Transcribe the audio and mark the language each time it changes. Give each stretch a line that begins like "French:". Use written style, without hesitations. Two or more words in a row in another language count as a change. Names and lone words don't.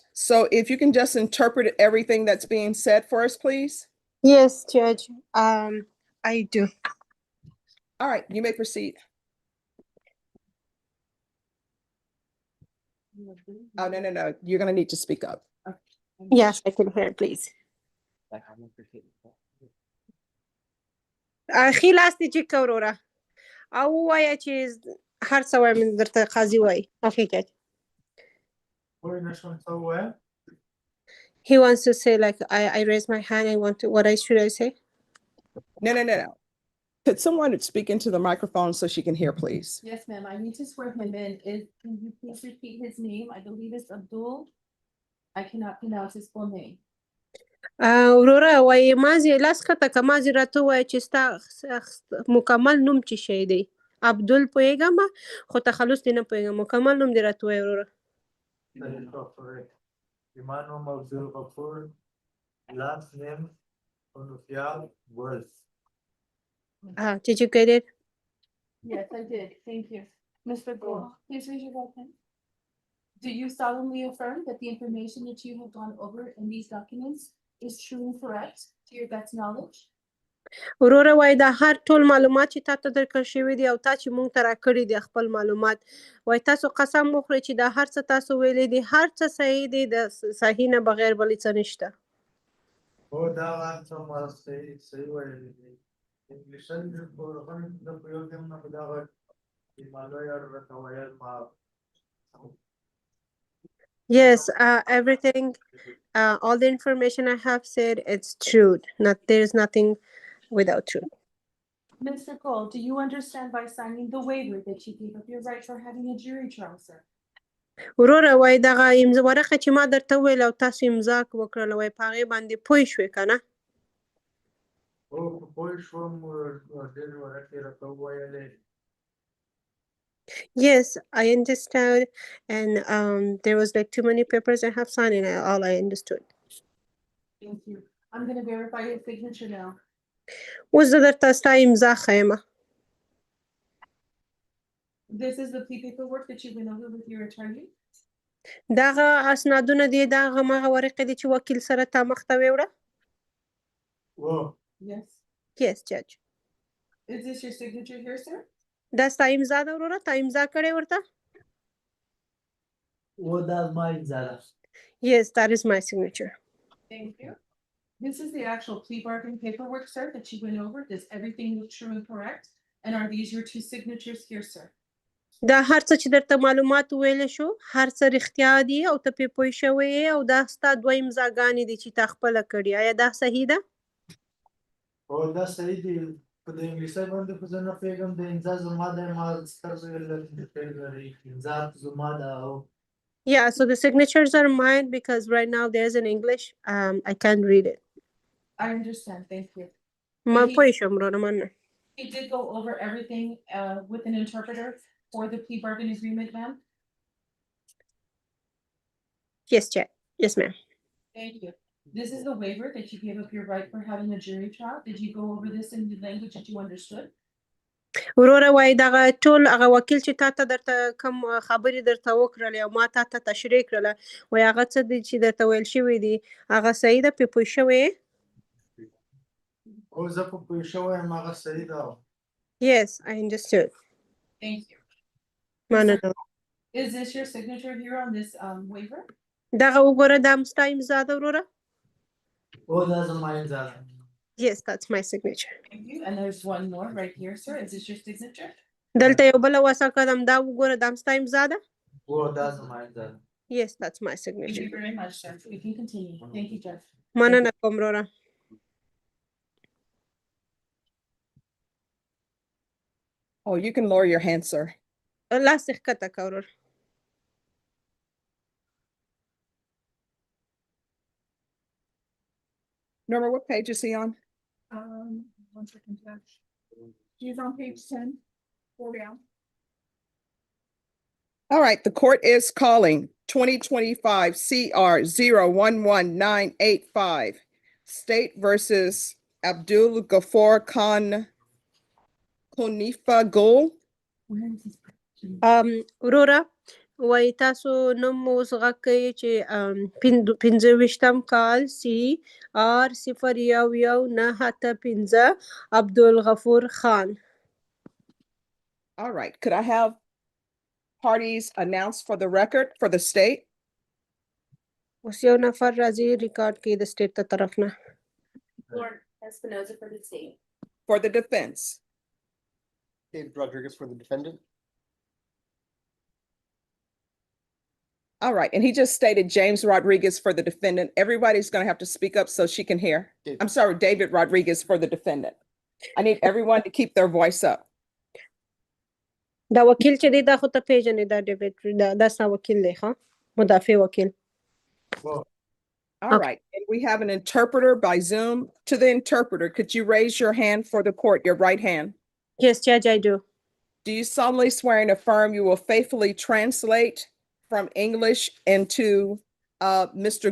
English: So if you can just interpret everything that's being said for us, please. Yes, Judge. I do. All right, you may proceed. Oh, no. You're gonna need to speak up. Yes, I can hear, please.
Pashto: خیل هستی چې کوروره او وایه چې هر څه وایم درته قاضي وایي حقیقت.
English: He wants to say like I raise my hand. I want to. What should I say? No. Could someone speak into the microphone so she can hear, please? Yes, ma'am. I need to swear him in. Can you please repeat his name? I believe it's Abdul. I cannot pronounce his full name.
Pashto: وروره وایي مازې لاس کته که مازې راته ووایه چې ستا مکمل نوم څه شی دی؟ عبدل پوهېږم خو تخلص دې نه پوهېږم. مکمل نوم دې راته ووایه وروره. زما نوم عبدالغفور.
English: Last name Onufial Worth. Did you get it? Yes, I did. Thank you. Mr. Gould, please raise your right hand. Do you solemnly affirm that the information that you have gone over in these documents is true and correct to your best knowledge?
Pashto: وروره وایي دا هر ټول معلومات چې تا ته درکړل شوي دي او تا چې موږ ته راکړي دي خپل معلومات وایي تاسو قسم وخورئ چې دا هر څه تاسو ویلي دي هر څه صحیح دي د صحیح نه بغیر بل څه نشته. هو دا هر څه ما صحیح ویلي دي. انګلیسي د پوهنې د پوهېږم نه په دغه هیمالیا راته ویل ما.
English: Yes, everything, all the information I have said, it's true. There is nothing without truth. Mr. Gould, do you understand by signing the waiver that you gave up your right for having a jury trial, sir?
Pashto: وروره وایي دغه ورقه چې ما درته وویل او تاسو امضا وکړله وایي په هغې باندې پوه شوې که نه؟ او پوه شوم ډېر ورته راته وویلې.
English: Yes, I understand. And there was like too many papers I have signed and all I understood. Thank you. I'm gonna verify your signature now.
Pashto: اوس زه درته ستا امضا ښیم.
English: This is the plea paperwork that you went over with your attorney.
Pashto: دغه اسنادونه دي د هماغه ورقې دي چې وکیل سره تا مخ ته ویوړه. و
English: Yes. Yes, judge. Is this your signature here, sir?
Pashto: دا ستا امضا ده وروره، تا امضا کړې ورته. و دا زما امضا ده.
English: Yes, that is my signature. Thank you. This is the actual plea bargain paperwork, sir, that you went over. Does everything look true and correct? And are these your two signatures here, sir?
Pashto: دا هر څه چې درته معلومات ویل شو هر څه رښتیا دي او ته پې پوه شوې یې او دا ستا دوه امضاګانې دي چې تا خپله کړي. آیا دا صحیح ده؟ او دا صحیح دي. په د انګلیسي باندې خو زه نه پوهېږم. د امضا زما دی. ما ستر زوی لري. امضا زما ده او
English: Yeah, so the signatures are mine because right now there's in English. I can't read it. I understand. Thank you.
Pashto: ما
English: But he-
Pashto: پوه شوم وروره مننه.
English: He did go over everything with an interpreter for the plea bargain agreement, ma'am. Yes, Jack. Yes, ma'am. Thank you. This is the waiver that you gave up your right for having a jury trial. Did you go over this in the language that you understood?
Pashto: وروره وایي دغه ټول هغه وکیل چې تا ته درته کوم خبرې درته وکړلې او ما تا ته تشریح کړله وایي هغه څه دي چې درته ویل شوي دي هغه صحیح ده پې پوه شوې یې؟ او زه په پوه شوی یم هغه صحیح ده.
English: Yes, I understood. Thank you.
Pashto: مننه.
English: Is this your signature here on this waiver?
Pashto: دغه وګوره دا هم ستا امضا ده وروره. او دا زما امضا ده.
English: Yes, that's my signature. Thank you. And there's one more right here, sir. Is this your signature?
Pashto: دلته یو بله وثه کړم دا وګوره دا هم ستا امضا ده. او دا زما امضا ده.
English: Yes, that's my Thank signature. you very much, sir. We can continue. Thank you, Judge.
Pashto: مننه کوم وروره.
English: Oh, you can lower your hand, sir.
Pashto: لاس دې ښکته کړه وروره.
English: Norma, what page is he on? 1 second, Judge. He's on page 10. 4 down. All right, the court is calling 2025 CR 011985 State versus Abdul Ghaffar Khan Kunifa Gul. Where is this?
Pashto: وروره وایي تاسو نوم اوس غږ کوي چې 25 کال CR 011985 عبدالغفور خان.
English: All right, could I have parties announced for the record for the state?
Pashto: اوس یو نفر راځي ریکارډ کوي د سټیټ ته طرف نه.
English: Lord Espinoza for the state. For the defense? David Rodriguez for the defendant. All right, and he just stated James Rodriguez for the defendant. Everybody's going to have to speak up so she can hear. David. I'm sorry, David Rodriguez for the defendant. I need everyone to keep their voice up.
Pashto: دا وکیل چې دی دا خو ته پیژنې دا ډیوډ دا ستا وکیل دی ښه مدافع وکیل.
English: All Okay. right, and we have an interpreter by Zoom. To the interpreter, could you raise your hand for the court, your right hand? Yes, Judge, I do. Do you solemnly swear and affirm you will faithfully translate from English into Mr.